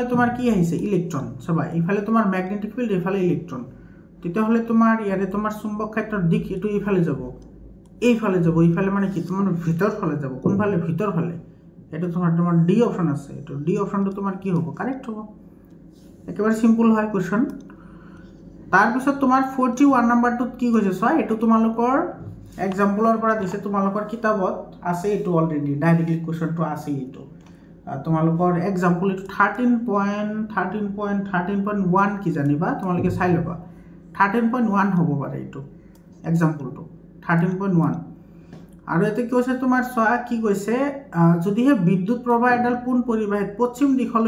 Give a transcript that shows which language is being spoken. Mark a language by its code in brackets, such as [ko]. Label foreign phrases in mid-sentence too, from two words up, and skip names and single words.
[as] তোমাৰ কি আহিছে ইলেক্ট্ৰন সবা এই ফালে তোমাৰ [en] magnetic field [as] এই ফালে ইলেক্ট্ৰন তেতিয়াহলে তোমাৰ ইয়াৰে তোমাৰ চুম্বক ক্ষেত্ৰৰ দিক এটো এই ফালে যাব এই ফালে মানে কি তোমাৰ ভিতৰ ফালে যাব কোন ফালে ভিতৰ ফালে এটা তোমাৰ [en] D option [as] আছে এটো ডি অপশনটো তোমাৰ কি হ'ব কারেক্ট হ'ব একেবারে সিম্পল হয় কোশ্চেন তার পিছত তোমাৰ 41 নম্বৰটোত কি কৈছে সয় এটো তোমালোকৰ এক্সাম্পলৰ পৰা দিছে তোমালোকৰ কিতাপত আছে এটো [en] already directly [as] কোশ্চেনটো আছে এটো তোমালোকৰ এক্সাম্পল এটো 13.1 কি জানিবা তোমালোকে চাই লবা 13.1 হ'ব পাৰে এটো এক্সাম্পলটো 13.1 আৰু এতে কি হৈছে তোমাৰ সোয়া কি কৈছে যদিহে বিদ্যুৎ প্ৰবাহ এডাল পোন পৰিবাহিত পশ্চিম দিশলৈ